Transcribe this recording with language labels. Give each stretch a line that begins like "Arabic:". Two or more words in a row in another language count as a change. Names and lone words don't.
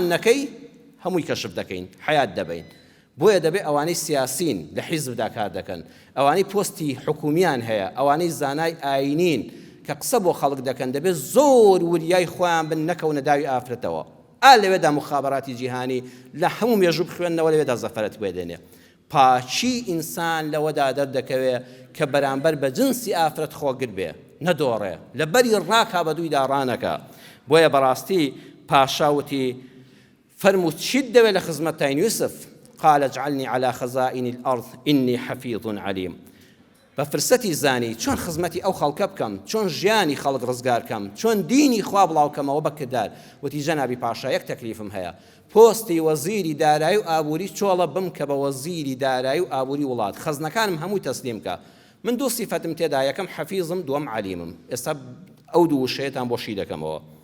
Central Kurdish: نەکەی هەمووی کەشف دەکەین حیات دەبین بۆیە دەبێت ئەوانەی سیاسین لە حیزبدا کار دەکەن ئەوانەی پۆستی حکومیان هەیە ئەوانەی زانای ئاینین کە قسە بۆ خەڵک دەکەن دەبێت زۆر وریای خۆیان بن نەکەونە داوی ئافرەتەوە لەوێدا مخابەراتی جیهانی لە هەموو مێژوو بخوێنەوە لەوێدا زەفەرەت بێدێنێ پاچی ئینسان لەوەدا دەردەکەوێت کە بەرامبەر بە جنسی ئافرەت خۆگر بێ نەدۆڕێ لەبەری ڕاکا بە دووی داڕانەکە بۆیە بەڕاستی پاشاوتی فەرموو چیت دەوێت لە خزمەتتان یوسف
Arabic: قال اجعلني على خزائن الأرض إني حفيظ عليم
Central Kurdish: بە فرسەتی زانی چۆن خزمەتی ئەو خەڵکە بکەم چۆن ژیانی خەڵک ڕزگار بکەم چۆن دینی خوا بڵاوکەمەوە بەکردار وتی جەنابی پاشا یەک تەکلیفم هەیە پۆستی وەزیری دارایی و ئابووری چۆڵە بم کە بە وەزیری دارایی و ئابووری وڵات خەزنەکانم هەمووی تەسلیم کە من دوو سیفەتم تێدا یەکەم حەفیزم دووەم عەلیمم ئێستا ئەو دوو وشەیەتان بۆشی دەکەمەوە